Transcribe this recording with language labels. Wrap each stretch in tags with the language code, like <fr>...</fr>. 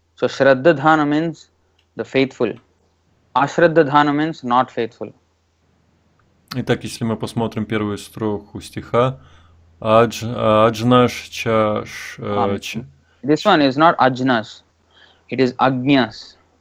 <en>So Shraddha-dhana means the faithful. Ashraddha-dhana means not faithful.</en> <ru>Итак, если мы посмотрим первую строку стиха, Аджнаш чаш.</ru> <en>This one is not Ajnas, it is Agnyas.</en>